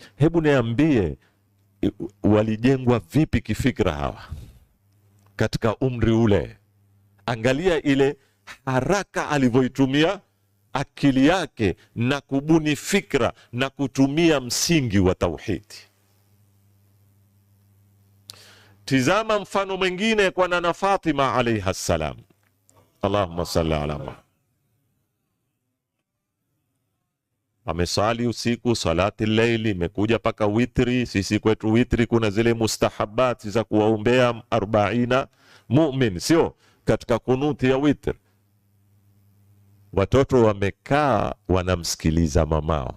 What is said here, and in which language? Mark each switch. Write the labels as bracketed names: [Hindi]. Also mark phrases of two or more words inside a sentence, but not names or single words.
[Swahili] Hebu niambie, walijengwa vipi kifikra hawa katika umri ule? Angalia ile haraka alivyoitumia akili yake na kubuni fikra na kutumia msingi wa tauhidi. Tizama mfano mwingine kwa nana Fatima [Arabic] عليها السلام. اللهم صل على محمد. [Swahili] Amesali usiku [Arabic] صلاة الليل, [Swahili] imekuja paka witri. Sisi kwetu witri kuna zile mustahabati za kuwaombea 40 mu'min, sio katika kunuti ya witri. Watoto wamekaa wanamsikiliza mamao.